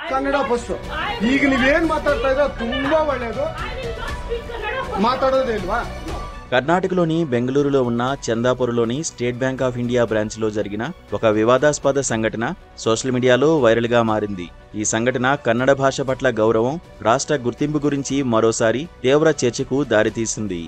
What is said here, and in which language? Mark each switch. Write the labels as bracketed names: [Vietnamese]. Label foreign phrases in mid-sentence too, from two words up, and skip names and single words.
[Kannada] ಕನ್ನಡ ಫಸ್ಟ್. ಈಗ ನೀವೇನ್ ಮಾತಾಡ್ತಾ ಇರೋ ತುಂಬಾ ಒಳ್ಳೇದು. ಮಾತಾಡೋದೇ ಇಲ್ವಾ. [Telugu] కర్ణాటకలోని బెంగళూరులో ఉన్న చందాపూర్లోని స్టేట్ బ్యాంక్ ఆఫ్ ఇండియా బ్రాంచ్లో జరిగిన ఒక వివాదాస్పద సంఘటన సోషల్ మీడియాలో వైరల్గా మారింది. ఈ సంఘటన కన్నడ భాష పట్ల గౌరవం, రాష్ట్ర గుర్తింపు గురించి మరోసారి తీవ్ర చర్చకు దారితీసింది.